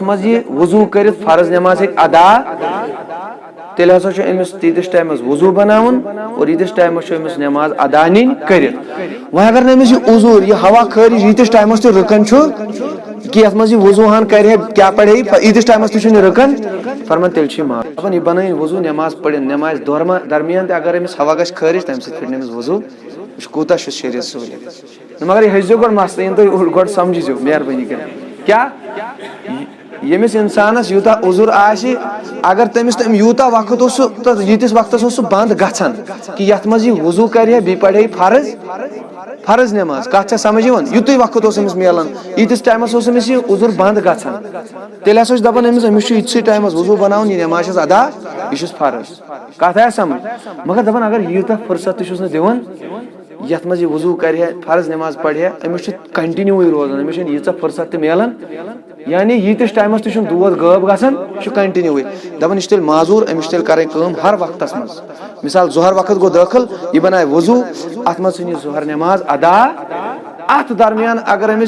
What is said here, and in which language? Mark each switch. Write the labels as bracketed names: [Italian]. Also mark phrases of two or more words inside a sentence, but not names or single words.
[Kashmiri] منٛز یہِ وضوٗ کٔرِتھ فرض نماز ہیٚکہِ ادا تیٚلہِ ہسا چھُ أمِس تیٖتِس ٹایمس وضوٗ بناوُن اور ییٖتِس ٹایمس چھُ أمِس نماز ادا نِنۍ کٔرِتھ وۄنۍ اگر نہٕ أمِس یہِ عذوٗر یہِ ہوا خٲرج ییٖتِس ٹایمس تہِ رُکان چھُ کہ یتھ منٛز یہِ وضوٗ ہن کرِ ہے کیاہ پرِ ہے ییٖتِس ٹایمس تہِ چھُنہٕ یہِ رُکان فرمان تیٚلہِ چھُ یہِ معاف دپان یہِ بنٲیِن وضوٗ نماز پٔرِنۍ نمازِ درمیان تہِ اگر أمِس ہوا گژھِ خٲرج تمہِ سۭتۍ پھِٹہِ نہٕ أمِس وضوٗ یہِ چھُ کوٗتاہ چھُ شریعت سہوٗلیت مگر یہِ ہیٚچھزیو گۄڈٕ مسلہٕ یِنہٕ تُہۍ گۄڈٕ سمجھزیو مہربٲنی کٔرِتھ کیاہ ییٚمِس انسانس یوٗتاہ عذر آسہِ اگر تٔمِس تٔمۍ یوٗتاہ وقت اوس سُہ تہٕ ییٖتِس وقتس اوس سُہ بنٛد گژھان کہِ یتھ منٛز یہِ وضوٗ کرِ ہے بیٚیہِ پرِ ہے فرض نماز کتھ چھا سمجھ یِوان یُتُے وقت اوس أمِس میلان ییٖتِس ٹایمس اوس أمِس یہِ عذر بنٛد گژھان تیٚلہِ ہسا چھُ دپان أمِس چھُ یِتسٕے ٹایمس وضوٗ بناوُن یہِ نماز چھس ادا یہِ چھُس فرض کتھ آیا سمجھ مگر دپان اگر ییٖژاہ فرصت تہِ چھُس نہٕ دِوان یتھ منٛز یہِ وضوٗ کرِ ہے فرض نماز پرِ ہے أمِس چھُ کنٹِنیوٗوٕے روزان أمِس چھنہٕ ییٖژاہ فرصت تہِ میلان یعنی ییٖتِس ٹایمس تہِ چھُنہٕ دود غٲب گژھان یہِ چھُ کنٹِنیوٗوٕے دپان یہِ چھُ تیٚلہِ معذوٗر أمِس چھِ تیٚلہِ کرٕنۍ کٲم ہر وقتس منٛز مثال ظہر وقت گوٚو دٲخل یہِ بنایہِ وضوٗ اتھ منٛز ژھٕنہِ یہِ ظہر نماز ادا اتھ درمیان اگر أمِس